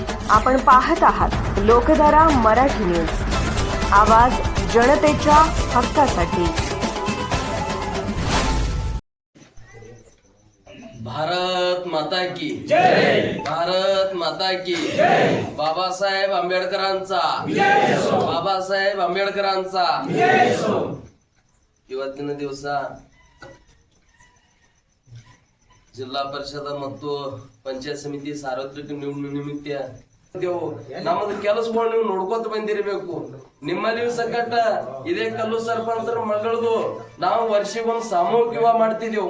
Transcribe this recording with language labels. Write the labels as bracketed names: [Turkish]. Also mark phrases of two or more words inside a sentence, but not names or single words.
[Marathi] आपण पाहत आहात लोकधारा मराठी न्यूज, आवाज जनतेच्या हक्कासाठी। [Hindi] भारत माता की जय, भारत माता की जय। [Marathi] बाबासाहेब आंबेडकरांचा विजय असो, बाबासाहेब आंबेडकरांचा विजय असो। [Kannada] ಇವತ್ತಿನ ದಿವಸ ಜಿಲ್ಲಾ ಪರಿಷದ ಮತ್ತು ಪಂಚಾಯತ್ ಸಮಿತಿ ಸಾರ್ವತ್ರಿಕ ನಿಮಿತ್ತ ನಮ್ಮದು ಕೆಲಸಗಳು ನೀವು ನೋಡ್ಕೊತ ಬಂದಿರಬೇಕು। ನಿಮ್ಮಲ್ಲಿ ಸಂಕಟ ಇದೇ ಕಲ್ಲು ಸರ್ಪಂಚರ ಮಗಳದು ನಾವು ವರ್ಷಕ್ಕೊಮ್ಮೆ ಸಾಮೂಹಿಕ ವಿವಾಹ ಮಾಡ್ತಿದ್ದೆವು।